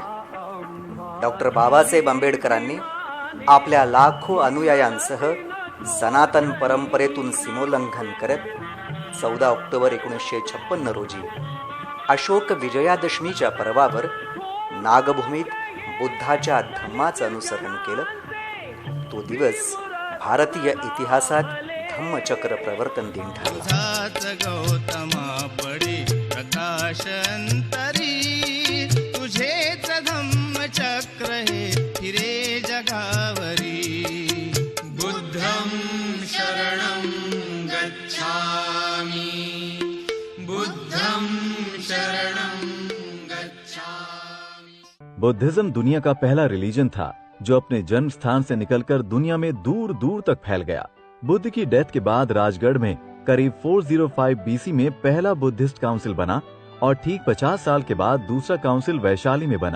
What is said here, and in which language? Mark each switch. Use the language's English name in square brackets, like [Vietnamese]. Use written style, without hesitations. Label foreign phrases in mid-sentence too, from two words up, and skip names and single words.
[Marathi] डॉक्टर बाबासाहेब आंबेडकरांनी आपल्या लाखो अनुयायांसह सनातन परंपरेतून सीमोल्लंघन करत 14 ऑक्टोबर 1956 रोजी अशोक विजयादशमीच्या पर्वावर नागभूमीत बुद्धाच्या धम्माचं अनुसरण केलं. तो दिवस भारतीय इतिहासात धम्मचक्र प्रवर्तन दिन ठरला. गौतमा पडी प्रकाशंतरी तुझेच धम्मचक्र हे फिरे जगावरी. [Pali] बुद्धं शरणं गच्छामि, बुद्धं शरणं गच्छामि. [Hindi] बुद्धिज्म दुनिया का पहला रिलीजन था जो अपने जन्म स्थान से निकलकर दुनिया में दूर दूर तक फैल गया। बुद्ध की डेथ के बाद राजगढ़ में करीब 405 बीसी में पहला [English] Buddhist council [Hindi] बना और ठीक 50 साल के बाद दूसरा काउंसिल वैशाली में बना।